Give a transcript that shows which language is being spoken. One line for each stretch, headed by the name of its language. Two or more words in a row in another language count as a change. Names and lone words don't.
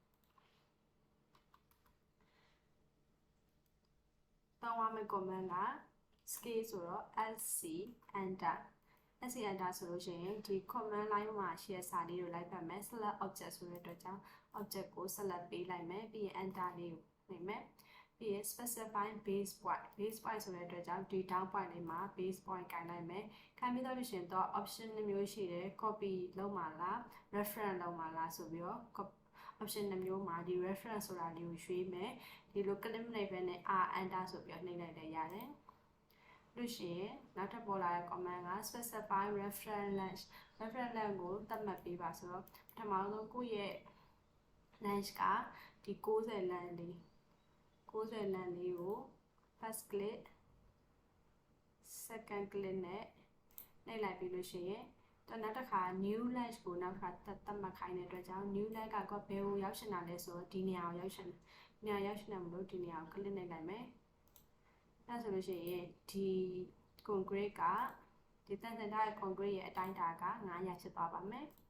Burmese: တောင်းရမယ့် command က scale ဆိုတော့
English: SC enter SC enter
Burmese: ဆိုလို့ရှိရင်ဒီ
English: command line
Burmese: မှာရှိတဲ့စာလေးကိုလိုက်ဖတ်မယ်
English: select object
Burmese: ဆိုတဲ့အတွက်ကြောင့် object ကို select ပေး လိုက်မယ်ပြီးရင် enter လေးကိုနှိပ်မယ်ပြီးရင်
English: specify base point
Burmese: ဆိုတဲ့အတွက်ကြောင့်ဒီ
English: down point
Burmese: လေးမှာ
English: base point
Burmese: ကိုင်လိုက် မယ်ခိုင်းပြီးတော့လို့ရှိရင်တော့ option နှမျိုးရှိတယ် copy လုပ်မှာလား reference လုပ်မှာလားဆိုပြီးတော့ option နှမျိုးမှာဒီ reference ဆိုတာလေးကိုရွေးမယ်ဒီလို click နှိပ်ပဲနဲ့
English: r enter
Burmese: ဆိုပြီးတော့နှိပ်လိုက်လည်းရတယ်လို့ရှိရင်နောက်ထပ်ပေါ်လာတဲ့ command က
English: specify reference length
Burmese: ကိုသတ်မှတ်ပေးပါဆိုတော့ပထမဆုံးကိုယ့်ရဲ့ length ကဒီ60 length လေး60 length လေးကို
English: first click second click
Burmese: နဲ့နှိပ်လိုက်ပြီးလို့ရှိရင်နောက်တစ်ခါ
English: new length
Burmese: ကိုနောက်တစ်ခါသတ်မှတ်ခိုင်းတဲ့အတွက်ကြောင့်
English: new length
Burmese: ကဘယ်ကိုရောက်ရှင်တာလဲဆိုတော့ဒီနေရာကိုရောက်ရှင်တယ်မလို့ဒီနေရာကို click နှိပ်လိုက်မယ်အဲဆိုလို့ရှိရင်ဒီ concrete ကဒီတန်ဆင်ထားတဲ့ concrete ရဲ့အတိုင်းအတာက900ဖြစ်သွားပါမယ်